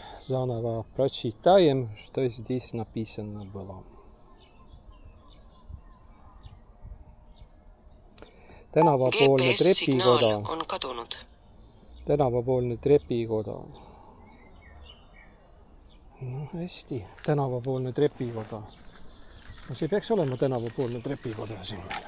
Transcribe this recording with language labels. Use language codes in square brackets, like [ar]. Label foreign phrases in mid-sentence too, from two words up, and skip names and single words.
[ru] заново прочитаем, что здесь написано было. [et] Tänavapoolne trepikoda. On kadunud. Tänavapoolne trepikoda. No hästi, tänavapoolne trepikoda. No see peaks olema tänavapoolne trepikoda siin.